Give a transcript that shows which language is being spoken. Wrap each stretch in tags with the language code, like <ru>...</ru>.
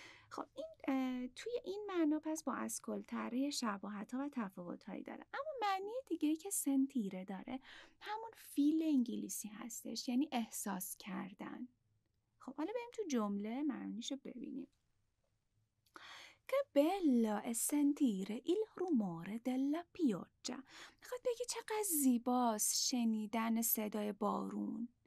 <fa>خب این توی این معنا پس با اسکولتاره شباهت‌ها و تفاوت‌هایی داره. اما معنی دیگه‌ای که سنتیره داره همون فیل انگلیسی هستش، یعنی احساس کردن. خب حالا بریم تو جمله معنیشو ببینیم.</fa> <it>Che bello è sentire il rumore della pioggia.</it> <fa>میخواد بگه چقدر زیباست شنیدن صدای بارون.</fa>